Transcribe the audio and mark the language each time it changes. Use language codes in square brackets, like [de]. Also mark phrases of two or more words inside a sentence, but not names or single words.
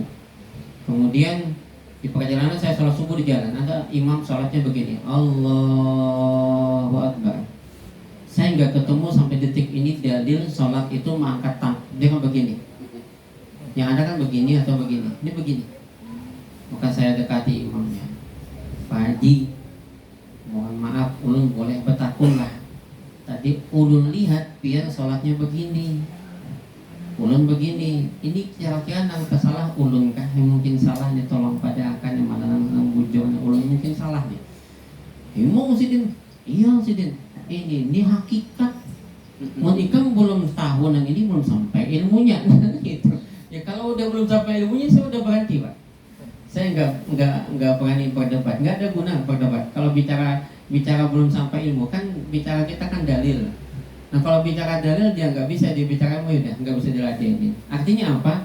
[id] Kemudian di perjalanan saya sholat subuh di jalan, ada imam sholatnya begini, [ar] الله أكبر. [id] Saya nggak ketemu sampai detik ini dalil sholat itu mengangkat tangan. Dia kan begini. Yang ada kan begini atau begini. Ini begini. Maka saya dekati imamnya. Pak Haji, [bjn] mohon maaf, ulun boleh bertakun lah. Tadi ulun lihat biar sholatnya begini. Ulun begini. Ini kira-kira nang kesalah ulun kah? Yang mungkin salah nih, tolong pada akan yang mana nang bujurnya ulun mungkin salah nih. Imam Sidin, iya Sidin. Ini hakikat. Ikam belum tahu nang ini belum sampai ilmunya gitu. [id] Ya kalau udah belum sampai ilmunya saya udah berhenti Pak. Saya nggak berani berdebat, nggak ada guna berdebat. Kalau bicara belum sampai ilmu kan bicara kita kan dalil. Nah kalau bicara dalil dia nggak bisa dibicara ilmu, udah nggak bisa diladenin. Artinya apa?